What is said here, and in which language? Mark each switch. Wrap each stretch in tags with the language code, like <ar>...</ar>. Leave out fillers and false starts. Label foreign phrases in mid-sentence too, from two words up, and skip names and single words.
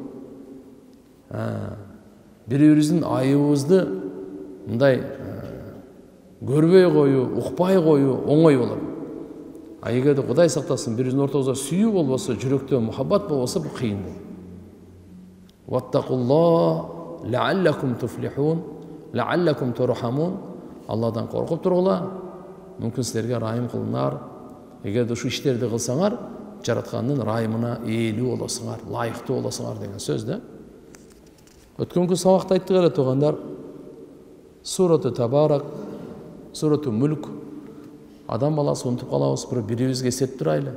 <ky>Бири-бирибиздин айыбыбызды мындай көрбөй коюу, укпай коюу оңой болот. А эгерде Кудай сактасын, бирибиздин ортобузда сүйүү болбосо, жүрөктө мухаббат болбосо, бул кыйын болот.</ky> <ar>واتقوا الله لعلكم تفلحون، لعلكم ترحمون.</ar> <ky>Алладан коркуп тургула, мүмкүн силерге райым кылынар. Эгерде ушу иштерди кылсаңар, жараткандын райымына ээлүү болосуңар, лайыктуу болосуңар деген сөз да. Өткөнкү сабакта айттык эле туугандар, Сурату Табарак, Сурату Мүлк, Адам баласы унутуп калабыз, бирок бирибизге эстетип турайлы.</ky>